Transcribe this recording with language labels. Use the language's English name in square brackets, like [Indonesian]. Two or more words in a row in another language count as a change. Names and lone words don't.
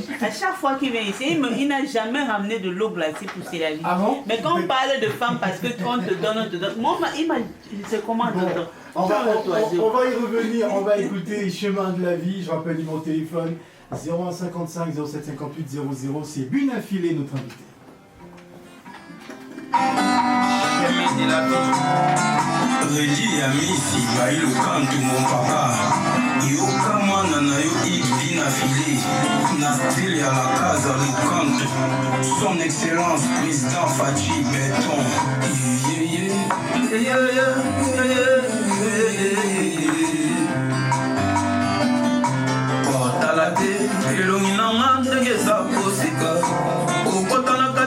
[French] à chaque fois qu'il vient ici, il n'a jamais ramené de l'eau glacée pour ses avis. Ah bon? Mais quand on parle de femmes, parce que on te donne, on te donne. Moi, c'est comment Bon, on va y revenir, on va écouter Chemin de la vie. Je rappelle mon téléphone 0155 0758 00. C'est Buna Filé, notre invité. [Lingala] Redi ya misi bailo kantu [French] mon papa [Lingala] yoka mwana na yo Buna Filé na style ya la casa Ricanto [French] son excellence président [Lingala] Fachi Béton otala te elongi nanga ndenge eza kosika okota na kati